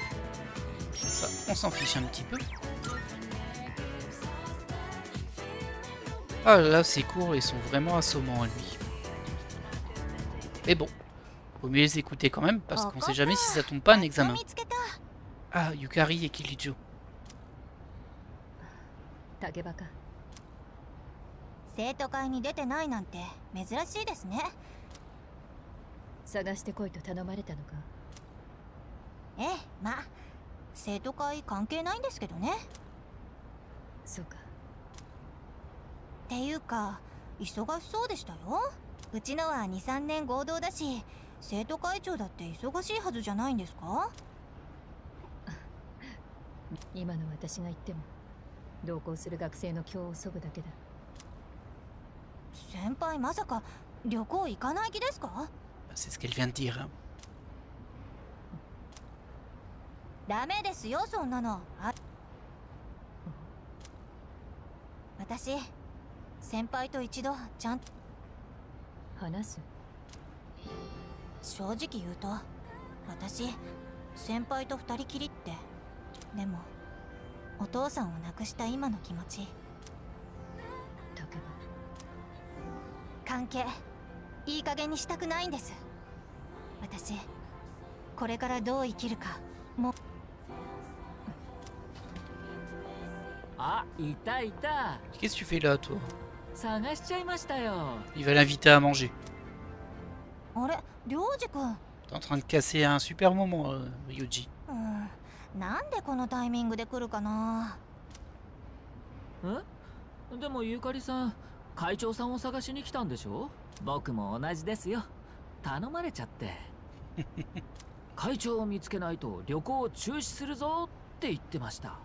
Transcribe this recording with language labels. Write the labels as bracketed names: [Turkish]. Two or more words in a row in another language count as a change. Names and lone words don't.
[French] Ça, on s'en fiche un petit peu. Ah là, ces cours, ils sont vraiment assommants à lui. Mais bon, vaut mieux les écouter quand même, parce qu'on sait jamais si ça tombe pas un examen. Ah, Yukari et Kirijo. [Japanese] 竹馬か。生徒会に出てないなんて珍しいですね。探してこいと頼まれたのか。ええ、まあ生徒会関係ないんですけどね。そうか。っていうか忙しそうでしたよ。うちのは 2,3 年合同だし、生徒会長だって忙しいはずじゃないんですか。今の私が言っても同行する学生の今日を削ぐだけだ。先輩まさか旅行行かない気ですか。 [French] C'est ce qu'elle vient de dire. Hein. [Japanese] ダメですよそんなの。私先輩と一度ちゃんと話す。正直言うと私先輩と二人きりって。でもお父さんを亡くした今の気持ち。関係いい加減にしたくないんです。私これからどう生きるかもう。あ、いたいた。 [French] Qu'est-ce que tu fais là, toi? [Japanese] 探しちゃいましたよ。 [French] Il va l'inviter à manger. [Japanese] あれ、涼次君。 [French] T'es en train de casser un super moment, Ryuji. [Japanese] なんでこのタイミングで来るかな。え？でもゆかりさん、会長さんを探しに来たんでしょ？僕も同じですよ。頼まれちゃって。会長を見つけないと旅行を中止するぞって言ってました。